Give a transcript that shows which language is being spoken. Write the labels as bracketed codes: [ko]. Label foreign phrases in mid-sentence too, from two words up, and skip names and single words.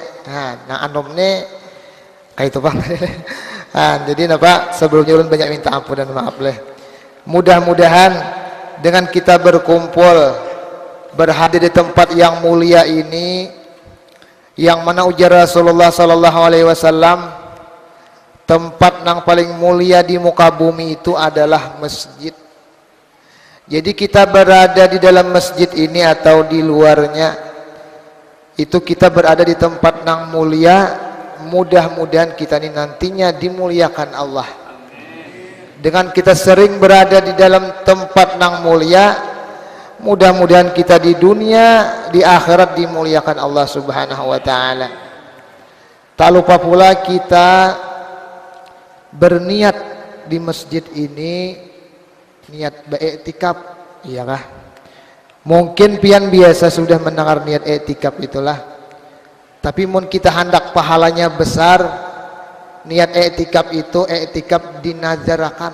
[bjn] Nah anomne kayak itu Bang. Nah, jadi napa sebelumnya ulun banyak minta ampun dan maaf leh. [id] Mudah-mudahan dengan kita berkumpul berhadir di tempat yang mulia ini, yang mana ujar Rasulullah [ar] صلى الله عليه وسلم, [id] tempat yang paling mulia di muka bumi itu adalah masjid. Jadi kita berada di dalam masjid ini atau di luarnya, itu kita berada di tempat yang mulia. Mudah-mudahan kita ini nantinya dimuliakan Allah. Dengan kita sering berada di dalam tempat yang mulia, mudah-mudahan kita di dunia, di akhirat dimuliakan Allah [ar] سبحانه وتعالى. [id] Tak lupa pula kita berniat di masjid ini, niat beriktikaf, iya kah? [bjn] Mungkin pian biasa sudah mendengar niat iktikaf itulah. Tapi mun kita hendak pahalanya besar, niat iktikaf itu iktikaf dinazarakan.